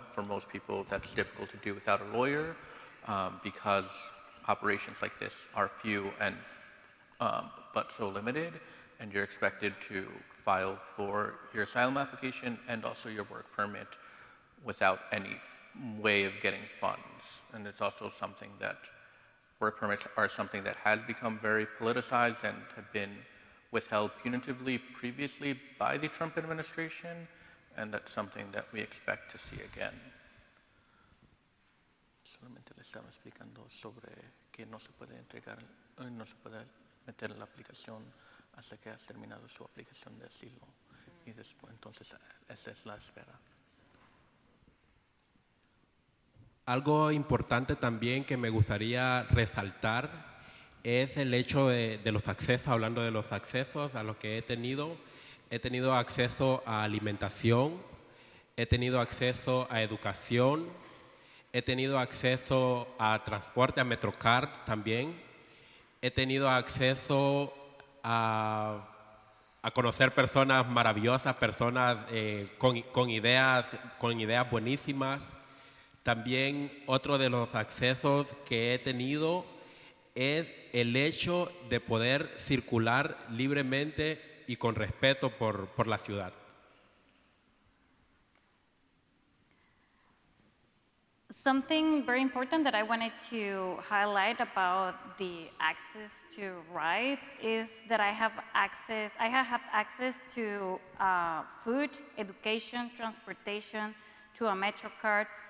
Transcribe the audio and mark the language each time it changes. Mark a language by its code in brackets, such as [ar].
[en] For most people, that's difficult to do without a lawyer because operations like this are few and but so limited, and you're expected to file for your asylum application and also your work permit without any way of getting funds. And it's also something that work permits are something that has become very politicized and have been withheld punitively previously by the Trump administration, and that's something that we expect to see again. [es] Solamente le estaba explicando sobre que no se puede entregar, no se puede meter la aplicación hasta que has terminado su aplicación de asilo. Y después, entonces, esa es la espera. Algo importante también que me gustaría resaltar es el hecho de los accesos, hablando de los accesos a los que he tenido acceso a alimentación, he tenido acceso a educación, he tenido acceso a transporte, a Metrocard también, he tenido acceso a conocer personas maravillosas, personas con ideas buenísimas. También otro de los accesos que he tenido es el hecho de poder circular libremente y con respeto por la ciudad. [en] Something very important that I wanted to highlight about the access to rights is that I have had access to food, education, transportation, to a Metrocard.